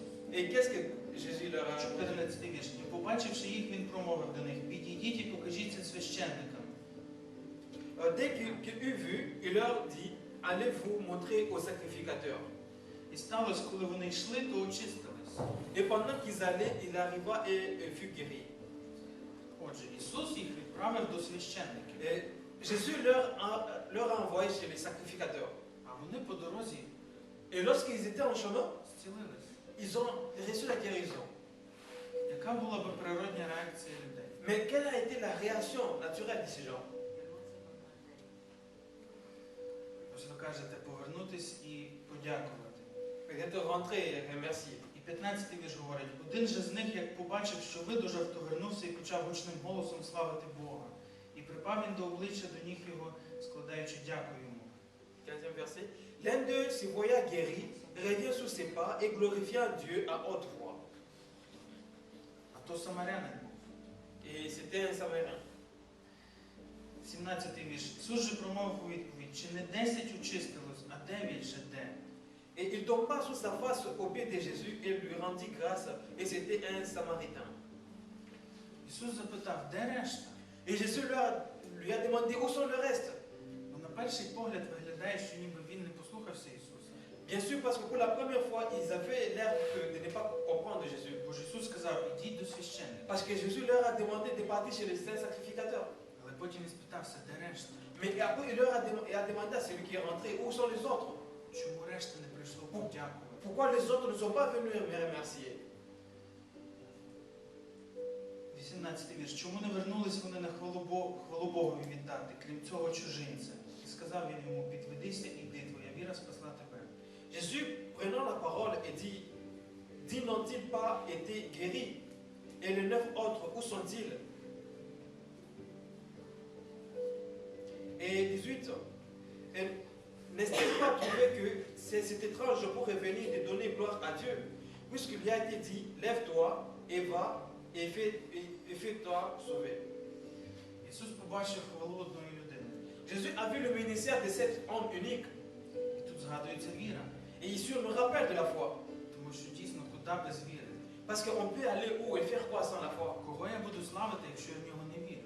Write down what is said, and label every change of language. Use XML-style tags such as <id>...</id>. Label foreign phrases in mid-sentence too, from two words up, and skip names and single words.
<fr>Et qu'est-ce que Jésus leur a dit?</fr> <uk>14 вірш. І побачивши їх, Він промовив до них: Підійдіть і покажіться священникам.</uk> <fr>Dès qu'il eut vu, il leur dit: Allez vous montrer aux sacrificateurs.</fr> <uk>І сталося, коли вони йшли, то очистились.</uk> <fr>Et pendant qu'ils allaient, il arriva et fut guéri.</fr> <uk>Отже, Ісус їх відправив до священників.</uk> <fr>Et Jésus leur a envoyé chez les sacrificateurs.</fr> <uk>А вони по дорозі</uk> <fr>Et lorsqu'ils étaient en chemin,</fr> <uk>зцілились.</uk> <fr>ils ont reçu la guérison.</fr> <uk>Яка була би природня реакція людей?</uk> <fr>Mais quelle a été la réaction naturelle de ces gens?</fr> <uk>Ось ви кажете, повернутись і подякувати.</uk> <fr>Peut-être rentrer et remercier.</fr> <uk>І 15-й вірш говорить: один же з них, як побачив, що видужав, то вернувся і почав гучним голосом славити Бога. І припав він до обличчя до ніг його, складаючи дяку йому.</uk> <fr>15e verset. L'un d'eux se voyant guéri, revient sous ses pas et glorifiant Dieu à haute voix.</fr> <uk>А то самарянин був.</uk> <fr>Et c'était un Samaritain.</fr> <uk>17-й вірш. Ісус же промовив у відповідь: чи не 10 очистилось, а 9 же де?</uk> <fr>Et il tomba sur sa face aux pieds de Jésus et lui rendit grâce. Et c'était un Samaritain.</fr> <uk>Ісус запитав: де решта?</uk> <fr>Et Jésus lui a demandé où sont le reste.</fr> <uk>Бо на перший погляд виглядає, що ніби він не послухався Ісуса.</uk> <fr>Bien sûr, parce que pour la première fois, ils avaient l'air de ne pas comprendre Jésus.</fr> <uk>Бо ж Ісус сказав: ідіть до священника.</uk> <fr>Parce que Jésus leur a demandé de partir chez les saints sacrificateurs.</fr> <uk>Але потім він спитався: де решта?</uk> <fr>Mais après, il leur a demandé à celui qui est rentré où sont les autres.</fr> <uk>Чому решта не прийшло подякувати?</uk> <fr>Pourquoi les autres ne sont pas venus me remercier?</fr> <uk>18-й вірш. Чому не вернулись вони на хвалу Богові віддати, крім цього чужинця? І сказав він йому: підведися, іди, твоя віра спасла тебе.</uk> <fr>Jésus, prenant la parole, et dit: Dix n'ont-ils pas été guéris? Et les 9 autres, où sont-ils? Et 18. Et n'est-il pas trouvé que c'est étrange pour revenir de donner gloire à Dieu, puisqu'il lui a été dit: Lève-toi et va, et fais-toi sauver.</fr> <uk>Ісус побачив хвалу одної людини.</uk> <fr>Jésus a vu le ministère de cet homme unique.</fr> <uk>І тут згадується віра.</uk> <fr>Et ici, on me rappelle de la foi.</fr> <uk>Тому Тому що дійсно, куди без віри?</uk> <fr>Parce qu'on peut aller où et faire quoi sans la foi?</fr> <uk>Кого я буду славити, якщо я в нього не вірю?</uk>